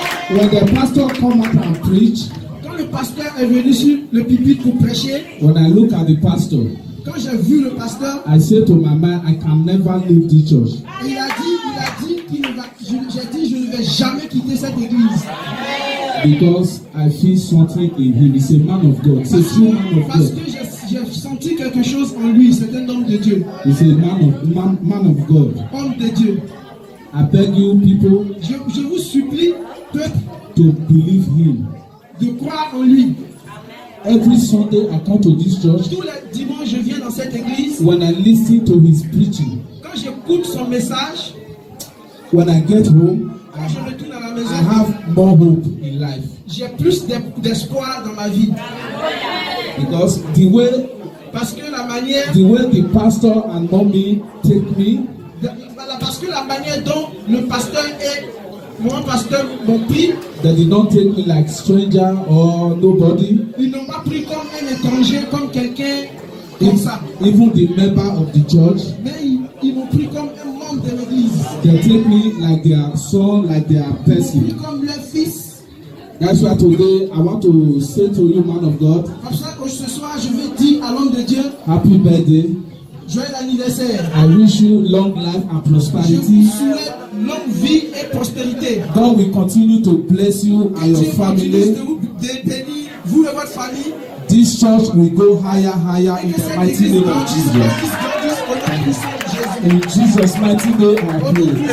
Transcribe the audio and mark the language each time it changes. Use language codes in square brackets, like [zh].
[en] When the pastor come out and preach, [fr] quand le pasteur est venu sur le pupitre pour prêcher, [en] when I look at the pastor, [fr] quand j'ai vu le pasteur, [en] I said to my mind, I can never leave this church. [fr] Et il a dit qu'il ne va, j'ai dit, je ne vais jamais quitter cette église. [en] Because I feel something in him. He's a man of God. He's a true man of God. [fr] Parce que j'ai senti quelque chose en lui. C'est un homme de Dieu. [en] He's a man of God. [fr] Homme de Dieu. [en] I beg you people. [fr] Je vous supplie, peuple, [en] to believe him. [fr] De croire en lui. [en] Every Sunday I come to this church. [fr] Tous les dimanches je viens dans cette église. [en] When I listen to his preaching. [fr] Quand j'écoute son message. [en] When I get home. [fr] Quand je retourne à la maison, [en] I have more hope in life. [fr] J'ai plus d'espoir dans ma vie. [en] Because [fr] parce que la manière, [en] the way the pastor and mommy take me, [fr] parce que la manière dont le pasteur et mon pasteur m'ont pris, [en] they did not take me like stranger or nobody. [fr] Ils n'ont pas pris comme un étranger, comme quelqu'un comme ça. [en] Even the member of the church, [fr] mais ils m'ont pris comme un membre de l'église. [en] They take me like their son, like their person. [fr] Ils m'ont pris comme leur fils. [en] That's why today I want to say to you, man of God. [fr] Pour ça que ce soir je veux dire à l'homme de Dieu, [en] Happy birthday. [fr] Joyeux anniversaire. [en] I wish you long life and prosperity. [fr] Je vous souhaite longue vie et prospérité. [en] God will continue to bless you and your family. [fr] Bénir vous et votre famille. [en] This church will go higher in the mighty name of Jesus. In Jesus' mighty name I pray.